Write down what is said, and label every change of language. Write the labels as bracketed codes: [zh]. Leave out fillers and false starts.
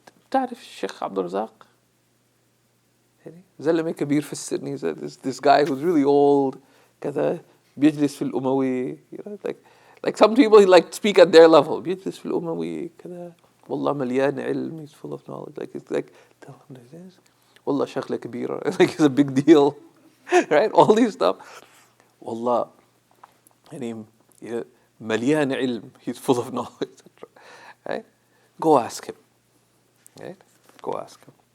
[ar] تعرف الشيخ عبد الرزاق؟ زلمة كبير في السن. [en] This guy who's really old [ar] كذا بيجلس في الأموي. [en] Like some people like speak at their level. [ar] بيجلس في الأموي كذا والله مليان علم. [en] He's full of knowledge. Like it's like tell him this. [ar] والله شغلة كبيرة. [en] Like it's a big deal. Right? All these stuff. [ar] والله يعني مليان علم. [en] He's full of knowledge. Right? Go ask him. Right? Go ask him.